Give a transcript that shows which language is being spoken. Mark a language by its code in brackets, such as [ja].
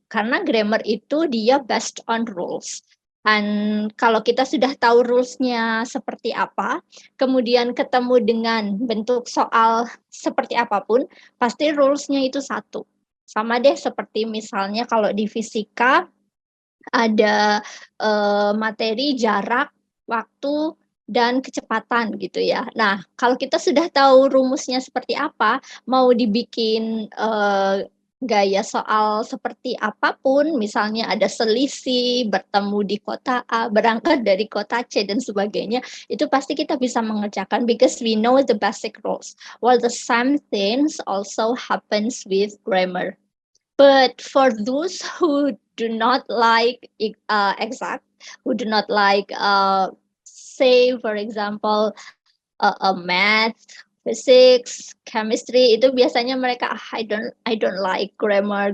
[id] Karena grammar itu dia [en] based on rules. [id] Dan kalau kita sudah tahu rules-nya seperti apa, kemudian ketemu dengan bentuk soal seperti apapun, pasti rules-nya itu satu. Sama deh seperti misalnya kalau di fisika ada materi, jarak, waktu, dan kecepatan gitu ya. Nah, kalau kita sudah tahu rumusnya seperti apa, mau dibikin gaya soal seperti apapun, misalnya ada selisih, bertemu di kota A, berangkat dari kota C, dan sebagainya, itu pasti kita bisa mengerjakan [en] because we know the basic rules. While the same things also happens with grammar. But for those who do not like exact, who do not like, say, for example, math, physics, chemistry, [id] itu biasanya mereka [en] I don't like grammar.